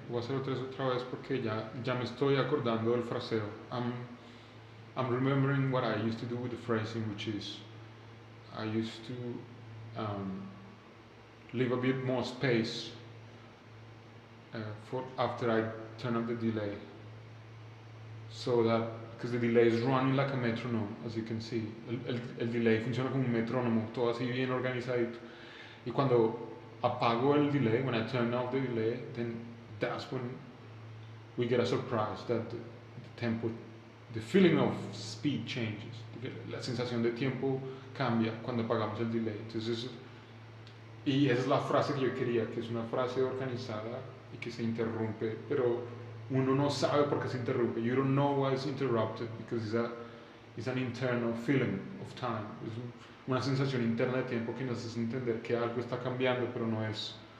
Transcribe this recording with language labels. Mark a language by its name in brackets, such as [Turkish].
[Spanish] Voy a hacer otra vez porque ya me estoy acordando del fraseo. [English] I'm remembering what I used to do with the phrasing, which is I used to leave a bit more space for after I turn up the delay, so that because the delay is running like a metronome, as you can see. [Spanish] El delay funciona como un metrónomo, todo así bien organizadito. [English] Y cuando apago el delay, when I turn off the delay, then that's when we get a surprise that the tempo, the feeling of speed changes. [Spanish] La sensación de tiempo cambia cuando apagamos el delay. Entonces, y esa es la frase que yo quería, que es una frase organizada y que se interrumpe, pero uno no sabe por qué se interrumpe. [English] You don't know why it's interrupted, because it's an internal feeling of time. [Spanish] Es una sensación interna de tiempo que nos hace entender que algo está cambiando, pero no es.